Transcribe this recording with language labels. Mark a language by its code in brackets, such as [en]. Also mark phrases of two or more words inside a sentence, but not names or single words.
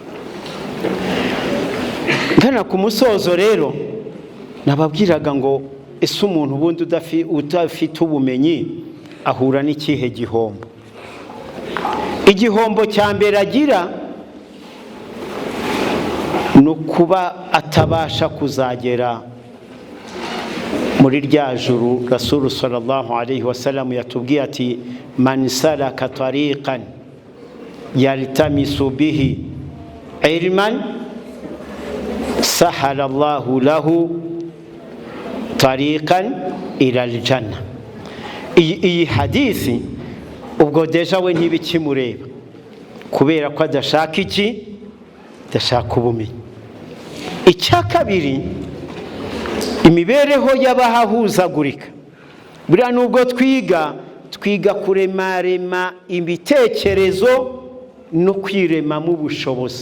[rw] Ngana ku musozo rero nababwiraga ngo ese umuntu ubundi udafite ubumenyi ahura n'ikihe gihombo? Igihombo cya mbere agira no kuba atabasha kuzagera muri rya juru Rasul [ar] صلى الله عليه وسلم [rw] yatubwiye ati [ar] من سلك طريقا يلتمس به علما سهل الله له طريقا إلى الجنة. [rw] Iyi hadisi ubwo deja we ntibikimureba kubera ko adashaka iki? Adashaka ubumenyi. Icya kabiri, imibereho y'abahahuzagurika. Buriya nubwo twiga kuremarema ibitekerezo no kwiremamo ubushobozi.